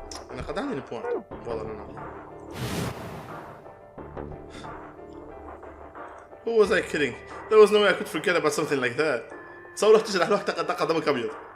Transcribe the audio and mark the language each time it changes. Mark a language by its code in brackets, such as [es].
[ar] انا قد عندي البوان والله انا. [en] Who was I kidding? There was no way I could forget about something like that. [ar] تصور رح تجرح روحك تقطع دمك ابيض.